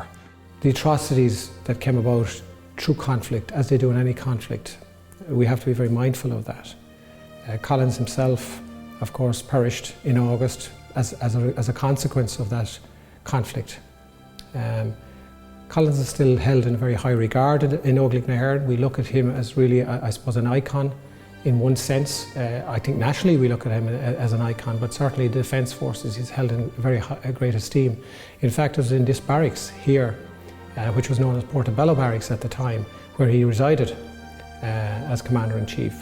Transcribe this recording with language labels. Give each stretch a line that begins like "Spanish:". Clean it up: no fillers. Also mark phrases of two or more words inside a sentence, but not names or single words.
English: The atrocities that came about through conflict, as they do in any conflict, we have to be very mindful of that. Collins himself, of course, perished in August as a consequence of that conflict. Collins is still held in very high regard in Óglaigh na hÉireann. We look at him as really, I suppose, an icon in one sense. I think nationally we look at him as an icon, but certainly the Defence Forces he's held in very great esteem. In fact, it was in this barracks here, which was known as Portobello Barracks at the time, where he resided as Commander-in-Chief.